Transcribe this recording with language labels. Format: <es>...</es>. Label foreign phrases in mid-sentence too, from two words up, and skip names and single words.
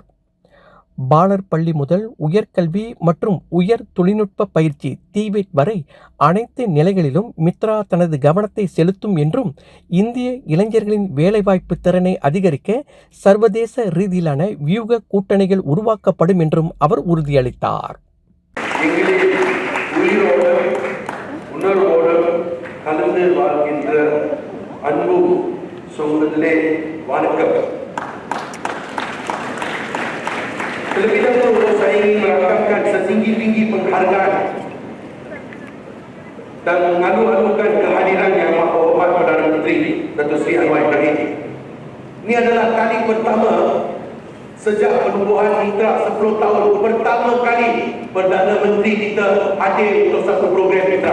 <ta>பாலர் பள்ளி முதல் உயர்கல்வி மற்றும் உயர் தொழில்நுட்ப பயிற்சி TVET வரை அனைத்து நிலைகளிலும் மித்ரா தனது கவனத்தை செலுத்தும் என்றும், இந்திய இளைஞர்களின் வேலைவாய்ப்பு திறனை அதிகரிக்க சர்வதேச ரீதியிலான வியூக கூட்டணிகள் உருவாக்கப்படும் என்றும் அவர் உறுதியளித்தார். கலந்து வாழ்கின்ற அன்பு சொந்தங்களே, வணக்கம்.</ta> <ms>Terlebih dahulu saya ingin merakamkan setinggi-tinggi penghargaan dan mengalu-alukan kehadiran Yang Maha Hormat Perdana Menteri Datuk Seri Anwar Ibrahim. Ini adalah kali pertama sejak penubuhan Mitra 10 tahun pertama kali Perdana Menteri kita hadir untuk satu program Mitra.</ms>